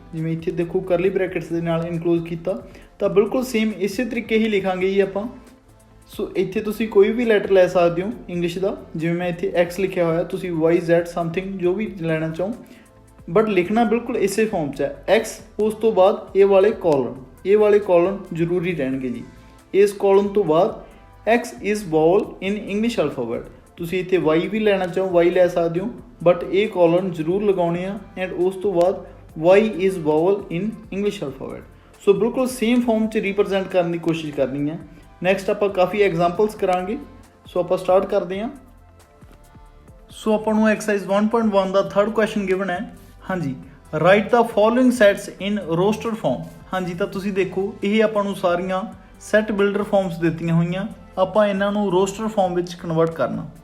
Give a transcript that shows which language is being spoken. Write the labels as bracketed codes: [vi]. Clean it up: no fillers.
[pa] ਜਿਵੇਂ ਇੱਥੇ ਦੇਖੋ ਕਰਲੀ ਬ੍ਰੈਕਟਸ ਦੇ ਨਾਲ ਇਨਕਲੋਜ਼ ਕੀਤਾ ਤਾਂ ਬਿਲਕੁਲ ਸੇਮ ਇਸੇ ਤਰੀਕੇ ਹੀ ਲਿਖਾਂਗੇ ਜੀ ਆਪਾਂ। ਸੋ ਇੱਥੇ ਤੁਸੀਂ ਕੋਈ ਵੀ ਲੈਟਰ ਲੈ ਸਕਦੇ ਹੋ ਇੰਗਲਿਸ਼ ਦਾ, ਜਿਵੇਂ ਮੈਂ ਇੱਥੇ X ਲਿਖਿਆ ਹੋਇਆ, ਤੁਸੀਂ Y, Z ਸਮਥਿੰਗ ਜੋ ਵੀ ਲੈਣਾ ਚਾਹੋ, ਬਟ ਲਿਖਣਾ ਬਿਲਕੁਲ ਇਸੇ ਫਾਰਮ 'ਚ ਹੈ। X ਉਸ ਤੋਂ ਬਾਅਦ ਇਹ ਵਾਲੇ ਕਾਲਮ ਜ਼ਰੂਰੀ ਰਹਿਣਗੇ ਜੀ। ਇਸ ਕਾਲਮ ਤੋਂ ਬਾਅਦ [en] x is vowel in English alphabet। [pa] ਤੁਸੀਂ ਇੱਥੇ y ਵੀ ਲੈਣਾ ਚਾਹੋ y ਲੈ ਸਕਦੇ ਹੋ, ਬਟ ਇਹ ਕਾਲਮ ਜ਼ਰੂਰ ਲਗਾਉਣੇ ਆ। ਐਂਡ ਉਸ ਤੋਂ ਬਾਅਦ [en] y is vowel in English alphabet। [pa] ਸੋ ਬਿਲਕੁਲ ਸੇਮ ਫਾਰਮ 'ਚ ਰਿਪਰੈਜ਼ੈਂਟ ਕਰਨ ਦੀ ਕੋਸ਼ਿਸ਼ ਕਰਨੀ ਹੈ। ਨੈਕਸਟ ਆਪਾਂ ਕਾਫੀ ਐਗਜ਼ਾਮਪਲਸ ਕਰਾਂਗੇ। ਸੋ ਆਪਾਂ ਸਟਾਰਟ ਕਰਦੇ ਹਾਂ। ਸੋ ਆਪਾਂ ਨੂੰ ਐਕਸਰਸਾਈਜ਼ 1.1 ਦਾ ਥਰਡ ਕੁਐਸਚਨ ਗਿਵਨ ਹੈ। [en] ਹਾਂਜੀ, write the following sets in roster form. [pa] ਹਾਂਜੀ, ਤਾਂ ਤੁਸੀਂ ਦੇਖੋ ਇਹ ਆਪਾਂ ਨੂੰ ਸਾਰੀਆਂ ਸੈਟ ਬਿਲਡਰ ਫਾਰਮਸ ਦਿੱਤੀਆਂ ਹੋਈਆਂ, ਆਪਾਂ ਇਹਨਾਂ ਨੂੰ ਰੋਸਟਰ ਫਾਰਮ ਵਿੱਚ ਕਨਵਰਟ ਕਰਨਾ।